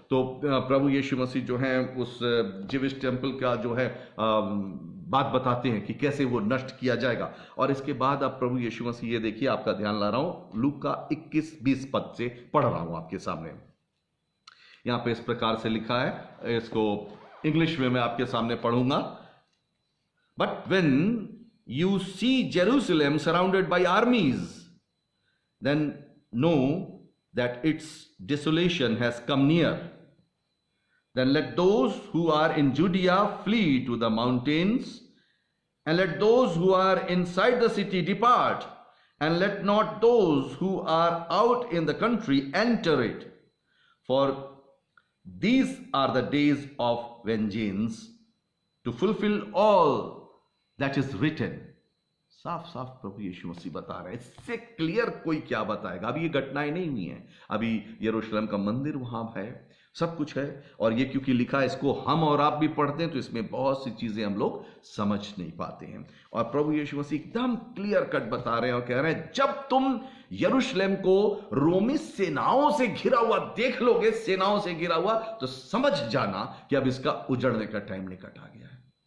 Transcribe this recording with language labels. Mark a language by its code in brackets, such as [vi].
[hi] तो प्रभु यीशु मसीह जो है उस जीविश टेंपल का जो है बात बताते हैं कि कैसे वो नष्ट किया जाएगा। और इसके बाद अब प्रभु यीशु मसीह, ये देखिए, आपका ध्यान ला रहा हूं, लूका 21-20 पद से पढ़ रहा हूं आपके सामने। यहां पे इस प्रकार से लिखा है, इसको इंग्लिश में मैं आपके सामने पढ़ूंगा। [en] But when you see Jerusalem surrounded by armies, then know that its desolation has come near. Then let those who are in Judea flee to the mountains, and let those who are inside the city depart, and let not those who are out in the country enter it. For these are the days of vengeance, to fulfill all that is written. [hi] साफ साफ प्रभु यीशु मसीह बता रहे हैं, इससे clear कोई क्या बताएगा। अभी ये घटनाएं नहीं हुई हैं, अभी यरूशलेम का मंदिर वहां है, सब कुछ है, और ये क्योंकि लिखा है, इसको हम और आप भी पढ़ते हैं तो इसमें बहुत सी चीजें हम लोग समझ नहीं पाते हैं। और प्रभु यीशु मसीह एकदम क्लियर कट बता रहे हैं और कह रहे हैं, जब तुम यरूशलेम को रोमी सेनाओं से घिरा हुआ देख लोगे, सेनाओं से घिरा हुआ, तो समझ जाना कि अब इसका उजड़ने का टाइम निकट आ गया है।